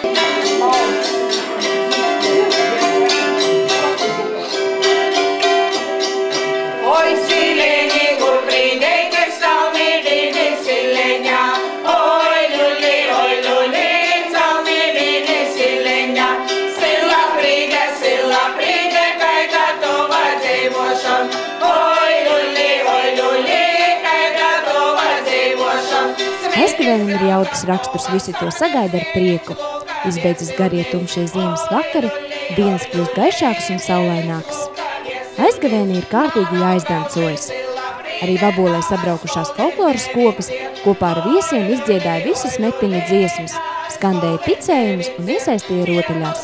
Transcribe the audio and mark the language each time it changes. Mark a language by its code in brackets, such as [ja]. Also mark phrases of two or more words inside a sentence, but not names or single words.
[ltg] Oi, sileņi, kur brīdei, kas salmīdīni sileņā, oi, luli, salmīdīni sileņā, sila brīde, kai gatova dzīvošam, oi, luli, kai gatova dzīvošam. [lv] Aizgavēnim ir jautrs raksturs, visi to sagaida ar prieku. Izbeidzas garie tumšie ziemas vakari, dienas kļūst gaišākas un saulainākas. Aizgavēnī ir kārtīgi jāizdancojas. Arī Vabolē sabraukušās folkloras kopas kopā ar viesiem izdziedāja visas metiņa dziesmas, skandēja ticējumus un iesaistīja rotaļās.